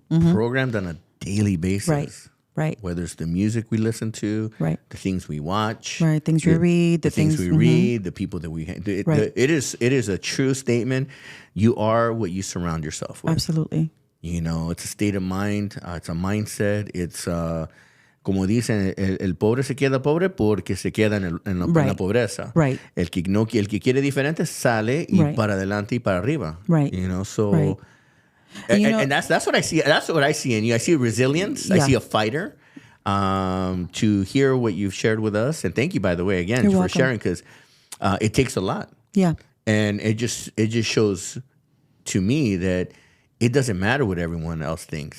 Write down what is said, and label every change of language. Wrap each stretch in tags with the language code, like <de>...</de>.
<en>Programmed on a daily basis. Right. Whether it's the music we listen to, Right. the things we watch, Right, things we read, the things we read, the people that we. Right. It is a true statement. You are what you surround yourself with. Absolutely. It's a state of mind. It's a mindset. It's</en> <es>como dicen, el pobre se queda pobre porque se queda en la pobreza.</es> <en>Right.</en> <es>El que quiere diferente sale y para adelante y para arriba.</es> <en>Right. So. Right. And that's what I see. That's what I see in you. I see resilience. Yeah. I see a fighter. To hear what you've shared with us, and thank you, by the way, again, You're for sharing, because it takes a lot. Yeah. And it just shows to me that it doesn't matter what everyone else thinks.</en>